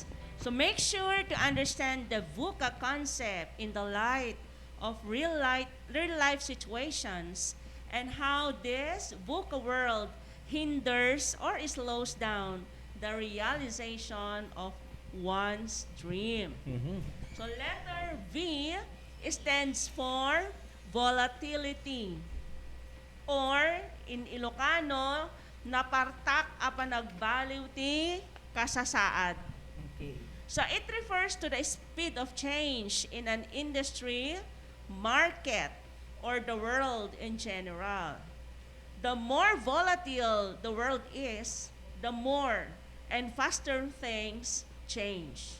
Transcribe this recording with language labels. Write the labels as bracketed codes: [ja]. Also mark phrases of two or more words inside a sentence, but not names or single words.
[en] So make sure to understand the VUCA concept in the light of real life situations and how this VUCA world hinders or slows down the realization of one's dream. Mhm. So letter V stands for volatility, or in Ilocano, [ilo] napartak apan nagbaliw ti kasasaad. [en] Okay. So it refers to the speed of change in an industry, market, or the world in general. The more volatile the world is, the more and faster things change.